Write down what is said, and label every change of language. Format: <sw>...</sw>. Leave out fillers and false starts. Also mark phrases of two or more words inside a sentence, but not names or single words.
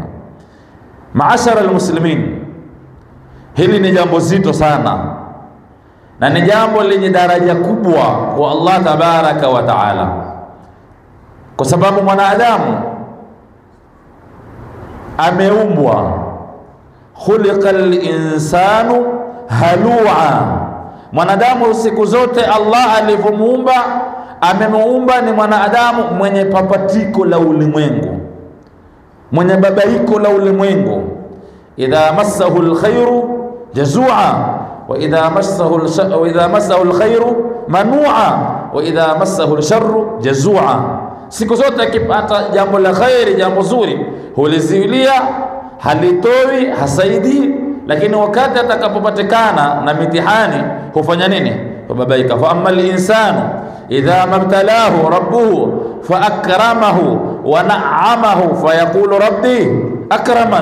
<ar>معاشر المسلمين,</ar> <sw>hili ni jambo zito sana na ni jambo lenye daraja kubwa kwa Allah</sw> <ar>تبارك وتعالى,</ar> <sw>kwa sababu mwanadamu ameumbwa,</sw> <ar>خلق الإنسان هلوعا.</ar> <sw>Mwanadamu siku zote Allah alivyomuumba, amemuumba ni mwanadamu mwenye papatiko la ulimwengu, mwenye babaiko la ulimwengu.</sw> <ar>إذا مسه الخير جزوعا وإذا مسه الخير منوعا وإذا مسه الشر جزوعا.</ar> <sw>Siku zote akipata jambo la khairi, jambo zuri, huliziwilia, halitoi, hasaidii, lakini wakati atakapopatikana na mitihani hufanya nini? Hubabaika.</sw> <ar>فأما الإنسان إذا ما ابتلاه ربه فأكرمه ونعمه فيقول ربي أكرمن.</ar>